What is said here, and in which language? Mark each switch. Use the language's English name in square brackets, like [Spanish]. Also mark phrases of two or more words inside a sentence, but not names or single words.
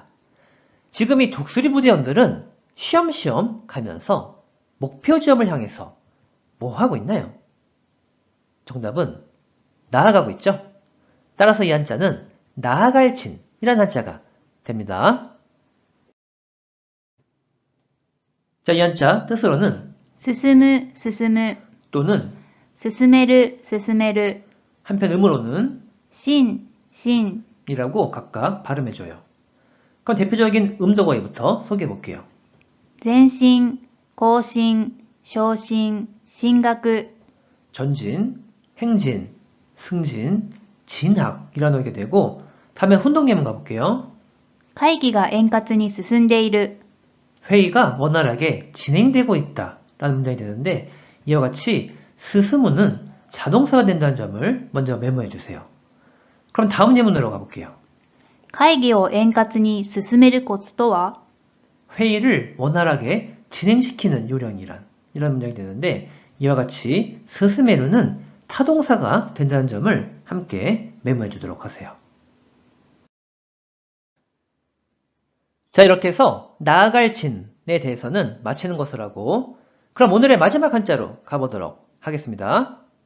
[Korean] 지금 이 독수리 부대원들은 쉬엄쉬엄 가면서 목표 지점을 향해서 뭐 하고 있나요? 정답은 나아가고 있죠? 따라서 이 한자는 나아갈진이라는 한자가 됩니다. 자, 이 한자 뜻으로는 [Japanese] 進む、進む。 [Korean] 또는 [Japanese] 進める、進める。 [Korean] 한편 음으로는 [Japanese] 進、進。 [Korean] 이라고 각각 발음해줘요. 그럼 대표적인 음도어휘부터 소개해 볼게요. [Japanese] 前進、後進、昇進、進学。 [Korean] 전진, 행진, 승진, 진학이라는 어휘가 되고, 다음에 훈동 예문 가볼게요. [Japanese] 会議が円滑に進んでいる。 [Korean] 회의가 원활하게 진행되고 있다 라는 문장이 되는데 이와 같이 스스무는 자동사가 된다는 점을 먼저 메모해 주세요. 그럼 다음 예문으로 가볼게요. [Japanese] 会議を円滑に進めるコツとは [Korean] 회의를 원활하게 진행시키는 요령이란 이런 문장이 되는데 이와 같이 스스메루는 타동사가 된다는 점을 함께 메모해 주도록 하세요. 자, 이렇게 해서 나아갈 진에 대해서는 마치는 것을 하고 그럼 오늘의 마지막 한자로 가보도록 하겠습니다.